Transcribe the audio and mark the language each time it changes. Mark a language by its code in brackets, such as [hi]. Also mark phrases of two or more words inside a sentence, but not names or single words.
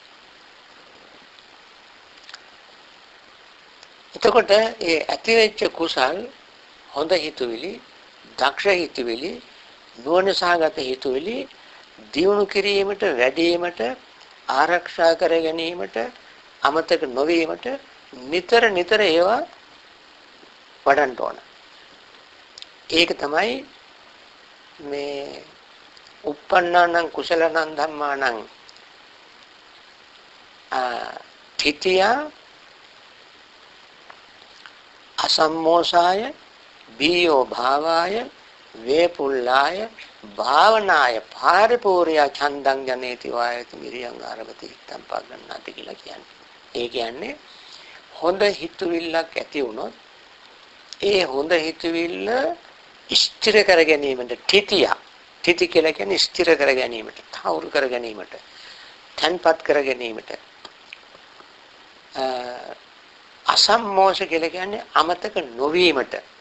[si] එතකොට ඒ ඇති වෙච්ච කුසල් හොඳ හිතුවිලි, දක්ෂ හිතුවිලි, නුවණසහගත හිතුවිලි දියුණු කිරීමට, වැඩිවීමට, ආරක්ෂා කර ගැනීමට, අමතක නොවීමට නිතර ඒවා වඩන්න ඕන. ඒක තමයි මේ [pi] uppannānaṁ කුසලනං ධම්මානං තිතිය අසම්මෝසාය බීයෝ භාවාය වේපුල්ලාය භාවනාය පාරිපූර්ය ඡන්දං ජනේති වායති මිරියං ආරභති හිතං පගන්නාති [si] කියලා කියන්නේ. ඒ කියන්නේ හොඳ හිතුවිල්ලක් ඇති වුණොත් ඒ හොඳ හිතුවිල්ල ස්ථිර කර ගැනීමට තිති කියලා කියන්නේ ස්ථිර කර ගැනීමට, තහවුරු කර ගැනීමට, තන්පත් කර ගැනීමට. අසම්මෝෂ කියලා කියන්නේ අමතක නොවීමට.